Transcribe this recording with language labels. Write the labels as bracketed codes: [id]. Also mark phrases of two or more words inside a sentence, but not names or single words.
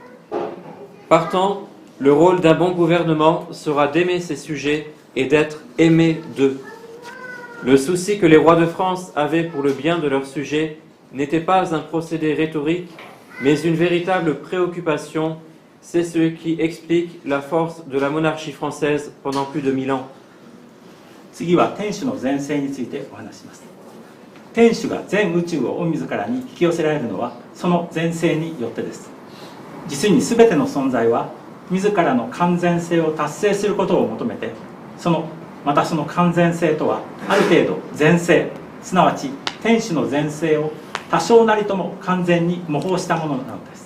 [fr] Partant, le rôle d'un bon gouvernement sera d'aimer ses sujets et d'être aimé d'eux. Le souci que les rois de France avaient pour le bien de leurs sujets n'était pas un procédé rhétorique, mais une véritable préoccupation. C'est ce qui explique la force de la monarchie française pendant plus de 1000 ans. [ja] 次は天主の善性についてお話します。天主が全宇宙を御自らに引き寄せられるのはその善性によってです。実に全ての存在は自らの完全性を達成することを求めて、またその完全性とはある程度善性、すなわち天主の善性を多少なりとも完全に模倣したものなのです。